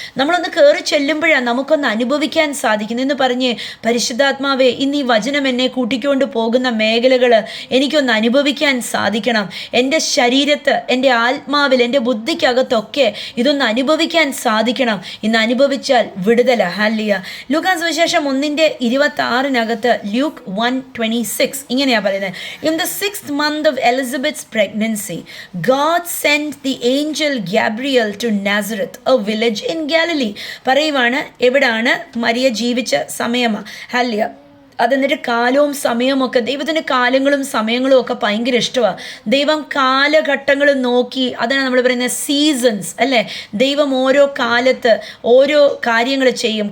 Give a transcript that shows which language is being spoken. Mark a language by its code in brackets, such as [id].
[ml] നമ്മളൊന്ന് കയറി ചെല്ലുമ്പോഴാണ് നമുക്കൊന്ന് അനുഭവിക്കാൻ സാധിക്കുന്നത് എന്ന് പറഞ്ഞ് പരിശുദ്ധാത്മാവേ, ഇന്ന് ഈ വചനം എന്നെ കൂട്ടിക്കൊണ്ട് പോകുന്ന മേഖലകൾ എനിക്കൊന്ന് അനുഭവിക്കാൻ സാധിക്കണം. എൻ്റെ ശരീരത്ത്, എൻ്റെ ആത്മാവിൽ, എൻ്റെ ബുദ്ധിക്കകത്തൊക്കെ ഇതൊന്ന് അനുഭവിക്കാൻ സാധിക്കണം. ഇന്ന് അനുഭവിച്ചാൽ വിടുതല. ഹല്ലേലൂയ. ലൂക്കാസ് സുവിശേഷം 1:26 Luke 1:26 ഇങ്ങനെയാ പറയുന്നത്. [en] In the 6th month of Elizabeth's pregnancy, God sent the angel Gabriel to Nazareth, a village in Galilee. [ml] പറയുവാണ് എവിടാണ് മരിയ ജീവിച്ച സമയമാ. ഹല്ലേലൂയ. അതെന്നിട്ട് കാലവും സമയമൊക്കെ, ദൈവത്തിൻ്റെ കാലങ്ങളും സമയങ്ങളും ഒക്കെ ഭയങ്കര ഇഷ്ടമാണ്. ദൈവം കാലഘട്ടങ്ങൾ നോക്കി, അതാണ് നമ്മൾ പറയുന്നത് സീസൺസ് അല്ലേ. ദൈവം ഓരോ കാലത്ത് ഓരോ കാര്യങ്ങൾ ചെയ്യും.